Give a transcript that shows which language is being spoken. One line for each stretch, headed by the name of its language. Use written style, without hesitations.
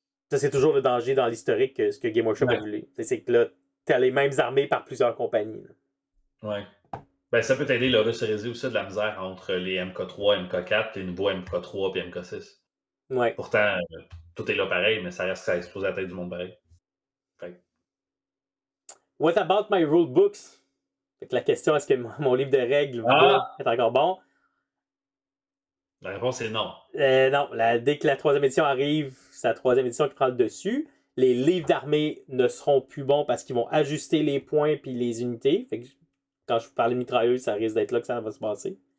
French: Ça, c'est toujours le danger dans l'historique, ce que Game Workshop a voulu. C'est que là, t'as les mêmes armées par plusieurs compagnies. Ouais. Ben, ça peut t'aider le resserrer aussi de la misère entre les MK3, MK4, les nouveaux MK3 et MK6. Ouais. Pourtant, tout est là pareil, mais ça reste que ça explose la tête du monde pareil.
English: What about my rule books?
French: Fait que la question, est-ce que mon livre de règles va être encore bon? La réponse est non. Non. Dès que la 3e édition arrive, c'est la 3e édition qui prend le dessus. Les livres d'armée ne seront plus bons parce qu'ils vont ajuster les points puis les unités. Fait que quand je vous parle de mitrailleuse, ça risque d'être là que ça va se passer.